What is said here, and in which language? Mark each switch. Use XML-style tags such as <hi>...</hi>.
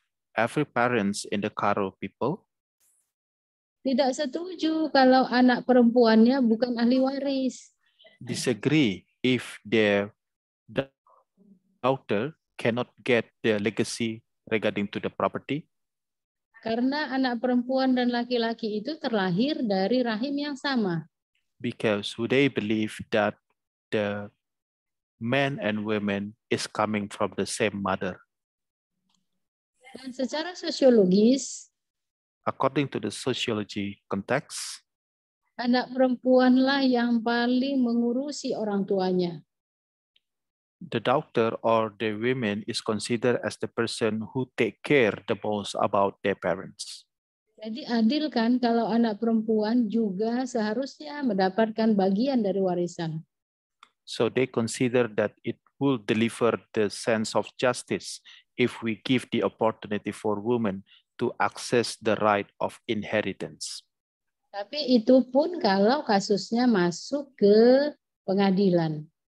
<en>Every parents in the Karo people</en> <id>tidak setuju kalau anak perempuannya bukan ahli waris.</id> <en>disagree if their daughter cannot get the legacy regarding to the property.</en> <id>Karena anak perempuan dan laki-laki itu terlahir dari rahim yang sama.</id> <en>Because they believe that the men and women is coming from the same mother.</en> <id>Dan secara sosiologis,</id> <en>According to the sociology context,</en> <id>anak perempuanlah yang paling mengurusi orang tuanya.</id> <en>the doctor or the women is considered as the person who take care the most about their parents.</en> <id>Jadi adil kan kalau anak perempuan juga seharusnya mendapatkan bagian dari warisan.</id> <en>So they consider that it will deliver the sense of justice if we give the opportunity for women to access the right of inheritance.</en> <id>Tapi itu pun kalau kasusnya masuk ke pengadilan.</id>